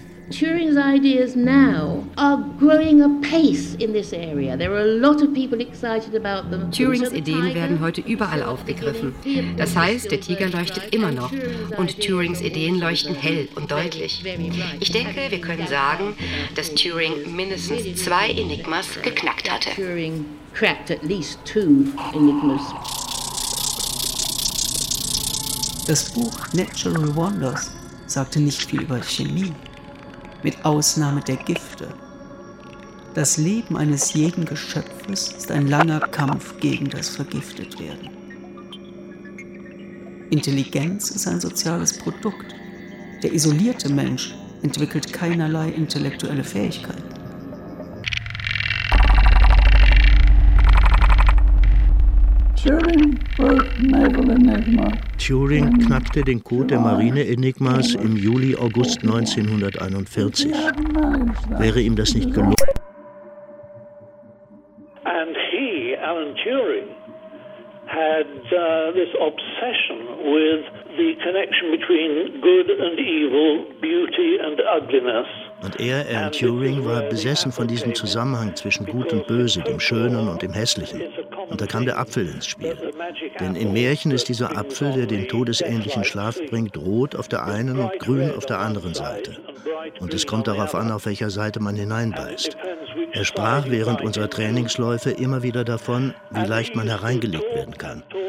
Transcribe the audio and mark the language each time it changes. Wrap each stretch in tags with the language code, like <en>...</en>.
<en>Turing's ideas now are growing apace in this area. There are a lot of people excited about them.</en> <de>Turings Ideen werden heute überall aufgegriffen. Das heißt, der Tiger leuchtet immer noch und Turings Ideen leuchten hell und deutlich. Ich denke, wir können sagen, dass Turing mindestens 2 Enigmas geknackt hatte.</de> <en>Turing cracked at least 2 Enigmas.</en> <de>Das Buch Natural Wonders sagte nicht viel über Chemie. mit Ausnahme der Gifte. Das Leben eines jeden Geschöpfes ist ein langer Kampf gegen das Vergiftetwerden. Intelligenz ist ein soziales Produkt. Der isolierte Mensch entwickelt keinerlei intellektuelle Fähigkeit.</de> <en>Turing wrote Naval Enigma.</en> <de>Turing knackte den Code der Marine-Enigmas im Juli-August 1941. Wäre ihm das nicht gelungen?</de> <en>And he, Alan Turing, had this obsession with the connection between good and evil, beauty and ugliness.</en> <de>Und er, Alan Turing, war besessen von diesem Zusammenhang zwischen Gut und Böse, dem Schönen und dem Hässlichen. Und da kam der Apfel ins Spiel. Denn im Märchen ist dieser Apfel, der den todesähnlichen Schlaf bringt, rot auf der einen und grün auf der anderen Seite. Und es kommt darauf an, auf welcher Seite man hineinbeißt. Er sprach während unserer Trainingsläufe immer wieder davon, wie leicht man hereingelegt werden kann.</de>